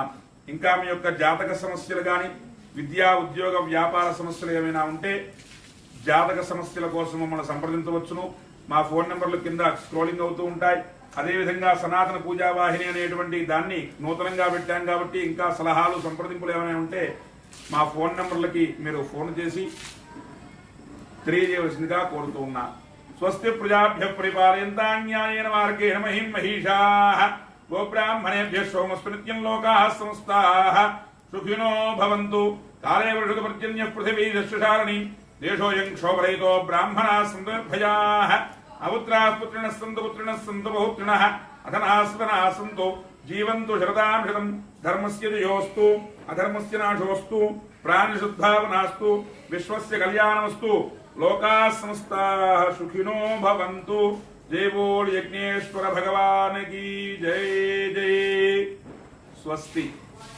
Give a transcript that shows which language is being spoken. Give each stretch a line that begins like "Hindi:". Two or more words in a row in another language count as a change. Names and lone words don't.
Telugu: ఇంకా మీ యొక్క జాతక సమస్యలు కానీ విద్యా ఉద్యోగ వ్యాపార సమస్యలు ఏమైనా ఉంటే జాతక సమస్యల కోసం మమ్మల్ని సంప్రదించవచ్చును। మా ఫోన్ నెంబర్లు కింద స్క్రోలింగ్ అవుతూ ఉంటాయి। అదేవిధంగా సనాతన పూజావాహిని అనేటువంటి దాన్ని నూతనంగా పెట్టాం కాబట్టి ఇంకా సలహాలు సంప్రదింపులు ఏమైనా ఉంటే మా ఫోన్ నెంబర్లకి మీరు ఫోన్ చేసి తెలియజేయవలసిందిగా కోరుతూ ఉన్నా।
Sanskrit: స్వస్తి ప్రజాభ్య పరిపాలయంతాం న్యాయేన మార్గేణ మహిం మహిషాః गोब्राह्मणेभ्यः सोमस्तु नित्यं लोकाः समस्ताः सुखिनो भवन्तु। काले वर्षतपर्जन्यः पृथिवी दशसारणि देशोऽयं क्षोभरहितो ब्राह्मणाः सन्तु निर्भयाः। अपुत्राः पुत्रिणः सन्तु बहुत्रिणः अधनाः सदनाः सन्तु जीवन्तु शरदां शतं। धर्मस्य जयोस्तु अधर्मस्य नाशोस्तु प्राणिशुद्धावनास्तु विश्वस्य कल्याणमस्तु। लोकाः समस्ताः सुखिनो भवन्तु।
Hindi: जय बोल यज्ञेश्वर भगवान की जय जय।
Sanskrit: स्वस्ति।